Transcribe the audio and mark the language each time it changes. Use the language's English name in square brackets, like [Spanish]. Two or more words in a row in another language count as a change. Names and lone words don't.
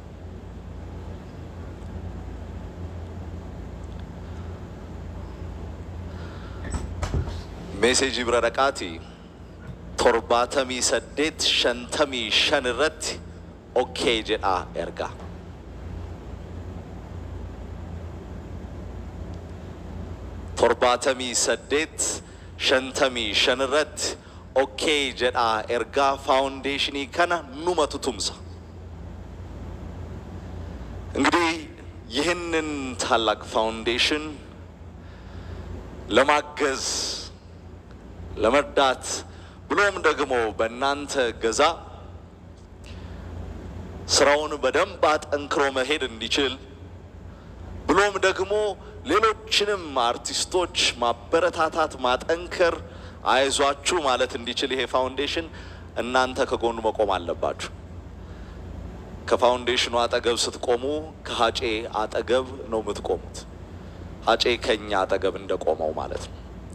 [Oromo] Meeseejii bira dhaqaatii 7855 irratti okay jedhaa ergaa. 7855 irratti okay jedhaa ergaa faawundeeshinii kana numatu tumsa. [Amharic] እንግዲህ ይህንን ታላቅ ፋውንዴሽን ለማገዝ ለመርዳት ብሎም ደግሞ በእናንተ ገዛ ስራውን በደንብ አጠንክሮ መሄድ እንዲችል ብሎም ደግሞ ሌሎችንም አርቲስቶች ማበረታታት ማጠንከር አይዟችሁ ማለት እንዲችል ይሄ ፋውንዴሽን እናንተ ከጎኑ መቆም አለባችሁ። ከፋውንዴሽኑ አጠገብ ስትቆሙ ከሀጬ አጠገብ ነው የምትቆሙት። ሀጬ ከኛ አጠገብ እንደቆመው ማለት ነው።